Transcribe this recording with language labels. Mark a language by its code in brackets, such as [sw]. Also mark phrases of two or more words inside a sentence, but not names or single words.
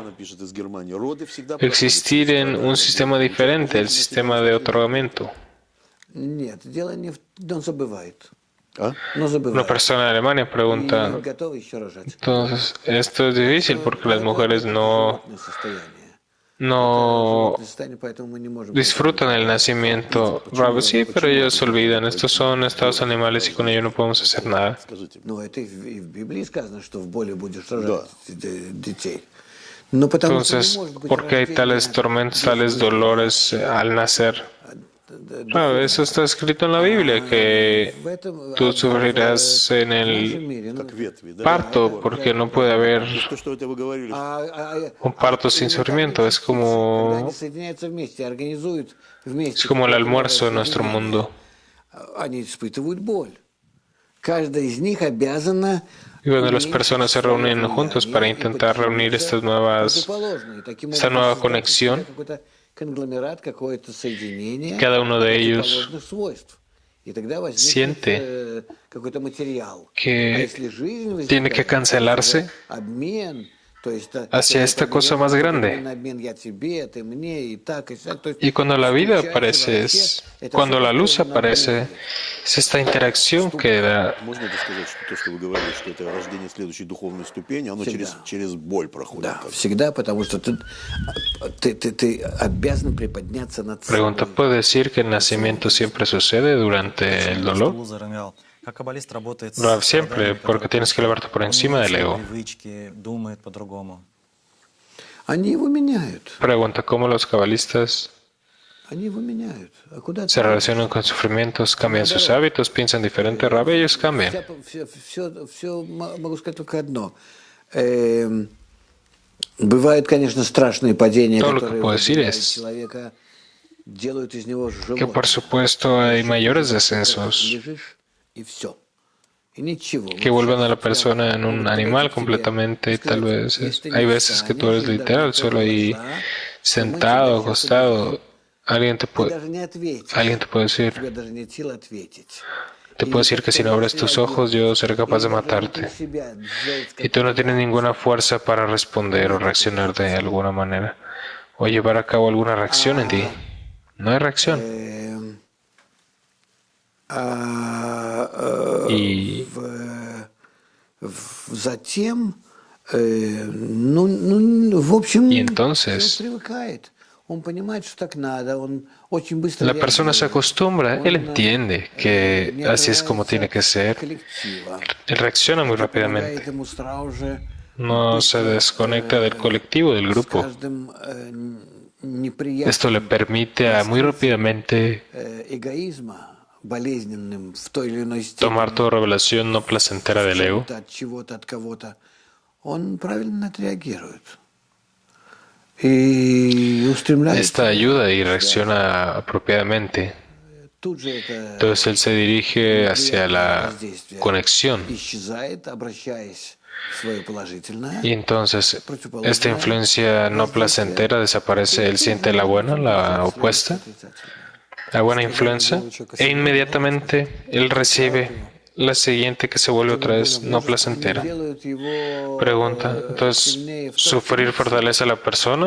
[es] Existir en un sistema diferente, el sistema de otorgamiento. Una persona de Alemania pregunta, entonces, esto es difícil porque las mujeres no no [ru] животное состояние, поэтому мы не можем... [es] disfrutan el nacimiento. Rav, sí, pero ellos se olvidan. Estos son estados animales y con ellos no podemos hacer nada. [ru] Скажите мне. Ну, это и в Библии сказано, что в боли будешь рожать детей. Но потому что не [es] Entonces, [ru] может быть [es] ¿por qué hay tales tormentos, tales dolores al nacer? Claro, eso está escrito en la Biblia, que [ru] в этом, [es] tú sufrirás en [ru] в нашем [es] el [ru] мире. Как ветви, да? [es] parto, porque no puede haber [ru] То, что это вы говорили, [es] un parto sin sufrimiento. Es [ru] когда [es] como, [ru] они соединяются вместе, организуют вместе, [es] es como el [ru] какое-то [es] almuerzo [ru] новое [es] en nuestro [ru] соединение, [es] mundo. [ru] они испытывают боль. Каждая из них обязана [es] Y cuando las [ru] иметь [es] personas se [ru] свое [es] reúnen juntos para [ru] влияние и [es] intentar reunir [ru] подчиниться [es] estas nuevas, [ru] противоположной. Таким [es] esta [ru] образом, [es] nueva [ru] создать [es] conexión, [ru] какой-то конгломерат, какое-то соединение [es] cada uno de ellos [ru] противоположных свойств. И тогда возникнет [es] siente [ru] какой-то материал. А [es] que [ru] если жизнь [es] tiene que [ru] возникает, [es] cancelarse [ru] обмен, то есть [es] hacia esta cosa más grande. [ru] обмен я тебе, ты мне, и так, и сяк. То есть [es] Y cuando la vida [ru] включается [es] aparece, [ru] вообще, это [es] cuando [ru] всё [es] la luz [ru] похоже на [es] aparece, [ru] боль. [es] es esta interacción que da. [ru] можно это сказать, что то, что вы говорили, что это рождение следующей духовной ступени, оно Всегда. через боль проходит. Да, как бы. всегда, потому что ты обязан приподняться над [es] Pregunta, [ru] собой. [es] ¿puede decir que el nacimiento siempre sucede durante el dolor? [ru] Как каббалист работает с [es] Rav, siempre, [ru] страданиями, [es] porque [ru] которые [es] tienes que elevarte por [ru] он [es] encima [ru] меняет [es] del [ru] свои [es] ego. [ru] привычки, думает по-другому. Они его меняют. [es] Pregunta, ¿cómo los cabalistas [ru] Они его меняют. А куда [es] se [ru] ты? [es] relacionan con sufrimientos, cambian sus hábitos, piensan diferente? Rav, ellos cambian. [ru] Все могу сказать только одно. Бывают, конечно, страшные падения, [es] Todo lo que [ru] которые [es] puedo decir [ru] выбивают [es] es [ru] человека, делают из него [es] que [ru] животное. [es] por supuesto hay mayores [ru] Ты [es] descensos [ru] лежишь, и все. И ничего. [es] que vuelven a la persona en un animal completamente y tal vez hay veces que tú eres literal, solo ahí sentado, acostado, alguien te [ru] Ты [es] puede, [ru] даже не ответишь. [es] alguien te puede [ru] У [es] decir, [ru] тебя даже нет сил ответить. [es] te puedo decir que si no abres tus ojos yo seré capaz de matarte. Y tú no tienes ninguna fuerza para responder o reaccionar de alguna manera o llevar a cabo alguna reacción en ti. No hay reacción. Y [ru] Затем, в общем, [es] Y entonces, [ru] он привыкает. Он понимает, что так надо. Он очень быстро [es] la persona se [ru] реагирует. [es] acostumbra, él [ru] Он, [es] entiende que [ru] не [es] así es como [ru] отрывается [es] tiene que [ru] от [es] ser. [ru] коллектива. [es] Él reacciona muy [ru] Это помогает [es] rápidamente. [ru] ему сразу же [es] No se desconecta del colectivo, del [ru] с [es] grupo. [ru] каждым [es] Esto le permite a muy rápidamente [ru] эгоизма, болезненным в той или иной степени. [es] tomar toda revelación no placentera del ego. [ru] От чего-то, от кого-то, он правильно отреагирует. И устремляется. [es] Esta ayuda y reacciona apropiadamente. [ru] Тут же это [es] Entonces él se dirige hacia la [ru] воздействие [es] conexión. [ru] исчезает, обращаясь в свое положительное. [es] Y entonces esta influencia no placentera desaparece. Él siente la buena, la opuesta, la buena influencia, e inmediatamente él recibe la siguiente que se vuelve otra vez no placentera. [ru] Делают его [es] Pregunta, entonces, ¿sufrir fortalece a la persona?